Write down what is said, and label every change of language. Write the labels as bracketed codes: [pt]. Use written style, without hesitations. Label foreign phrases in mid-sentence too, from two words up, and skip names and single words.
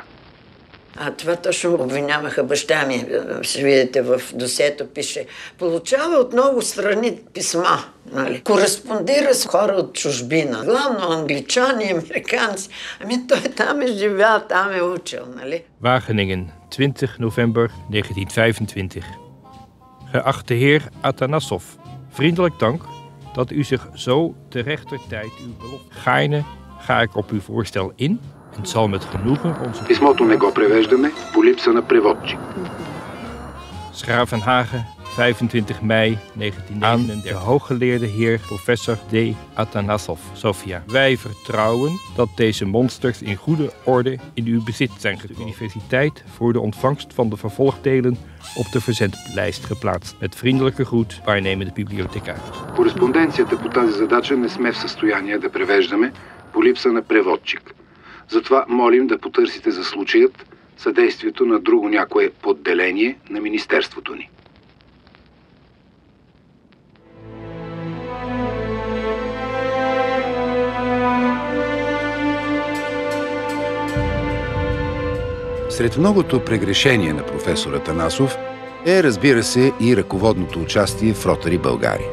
[bg] Това точно обвиняваха баща ми. Ще видите, в досието пише: получава от много страни писма. Нали? Кореспондира с хора от чужбина. Главно англичани, американци. Ами той там е живял, там е учил. Нали? [nl] Wageningen, 20 november 1925. Geachte heer Atanassov, vriendelijk dank dat u zich zo te rechter tijd uw belofte. Gaarne ga ik op uw voorstel in en zal met genoegen onze... [bg] Писмото не го превеждаме по липса на преводчик. [nl] Schravenhagen, 25 mei 1939 aan de hooggeleerde heer professor D. Atanassov, Sofia. Wij vertrouwen dat deze monsters in goede orde in uw bezit zijn gekomen. De universiteit voor de ontvangst van de vervolgdelen op de verzendlijst geplaatst. Met vriendelijke groet, waarnemende библиотекар. [bg] Кореспонденцията по тази задача не сме в състояние да превеждаме по липса на преводчик. Затова молим да потърсите за случаят съдействието на друго някое подделение на министерството ни. Сред многото прегрешения на професор Атанасов е, разбира се, и ръководното участие в Ротари България.